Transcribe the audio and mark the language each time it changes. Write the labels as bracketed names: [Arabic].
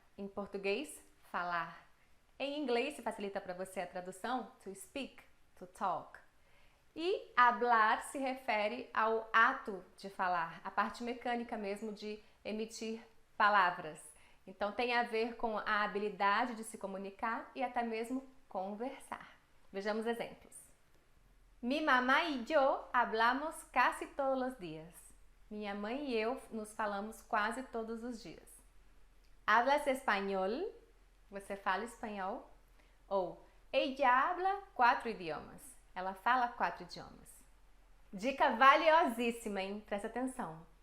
[Portuguese] Em português, falar. Em inglês, se facilita para você a tradução, [English] to speak, to talk. [Portuguese] E hablar se refere ao ato de falar, a parte mecânica mesmo de emitir palavras. Então tem a ver com a habilidade de se comunicar e até mesmo conversar. Vejamos exemplos. [Spanish] Mi mamá y yo hablamos casi todos los días. [Portuguese] Minha mãe e eu nos falamos quase todos os dias. [Spanish] Hablas español? [Portuguese] Você fala espanhol? Ou [Spanish] ella habla 4 idiomas. [Portuguese] Ela fala 4 idiomas. Dica valiosíssima, hein? Presta atenção.